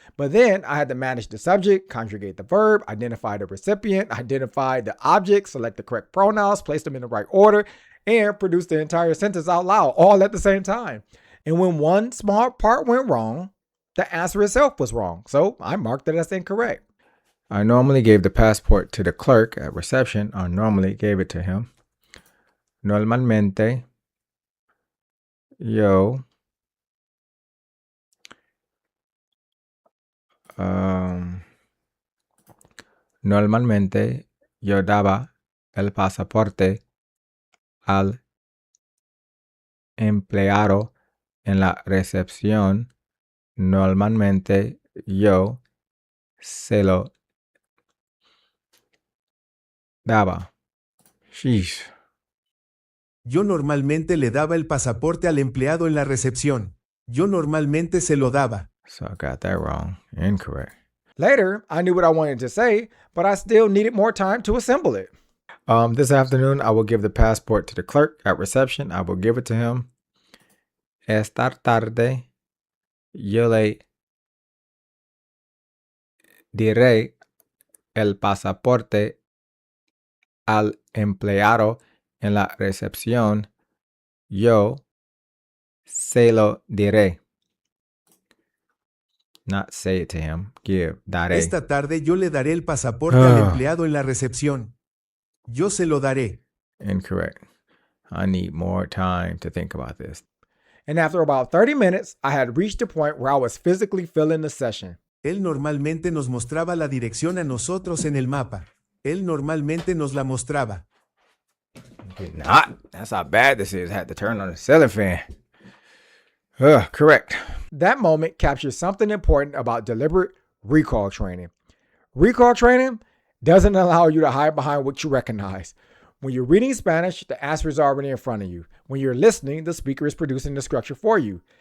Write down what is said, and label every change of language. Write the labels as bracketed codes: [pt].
[en] But then I had to manage the subject, conjugate the verb, identify the recipient, identify the object, select the correct pronouns, place them in the right order, and produce the entire sentence out loud, all at the same time. And when one small part went wrong, the answer itself was wrong. So I marked it as incorrect. I normally gave the passport to the clerk at reception. I normally gave it to him. [es] Normalmente, yo normalmente yo daba el pasaporte al empleado en la recepción. Normalmente yo se lo daba. Sheesh. Yo normalmente le daba el pasaporte al empleado en la recepción. Yo normalmente se lo daba. [en] So I got that wrong. Incorrect. Later, I knew what I wanted to say, but I still needed more time to assemble it. This afternoon, I will give the passport to the clerk at reception. I will give it to him. [es] Esta tarde, yo le diré el pasaporte al empleado en la recepción. Yo se lo diré. [en] Not say it to him. Give. Daré. [es] Esta tarde yo le daré el pasaporte al empleado en la recepción. Yo se lo daré. [en] Incorrect. I need more time to think about this. And after about 30 minutes, I had reached the point where I was physically feeling the session. [es] Él normalmente nos mostraba la dirección a nosotros en el mapa. Él normalmente nos la mostraba. [en] Not. That's how bad this is. I had to turn on the ceiling fan. Correct. That moment captures something important about deliberate recall training. Recall training doesn't allow you to hide behind what you recognize. When you're reading Spanish, the answer is already in front of you. When you're listening, the speaker is producing the structure for you.